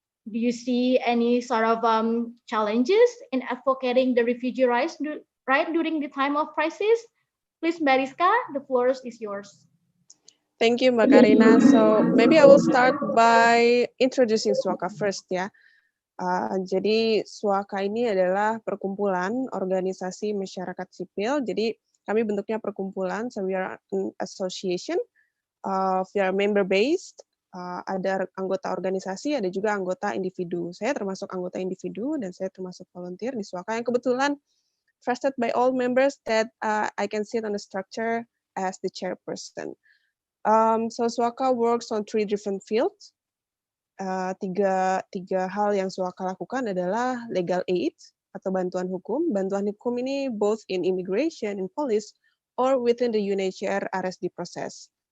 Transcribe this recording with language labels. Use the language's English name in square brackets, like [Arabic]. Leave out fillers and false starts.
[English] Do you see any sort of challenges in advocating the refugee rights during the time of crisis? Please, Mbak Rizka, the floor is yours. Thank you, Mbak Karina. So maybe I will start by introducing Suaka first ya. [Indonesian] Jadi Suaka ini adalah perkumpulan organisasi masyarakat sipil. Jadi kami bentuknya perkumpulan, [English] so we are an association, we are member based. [Indonesian] Ada anggota organisasi, ada juga anggota individu. Saya termasuk anggota individu dan saya termasuk volunteer di Suaka yang kebetulan [English] trusted by all members that I can sit on the structure as the chairperson. So Suaka works on 3 different fields. [Indonesian] Tiga hal yang Suaka lakukan adalah legal aid atau bantuan hukum. Bantuan hukum ini [English] both in immigration, in police, or within the UNHCR RSD process.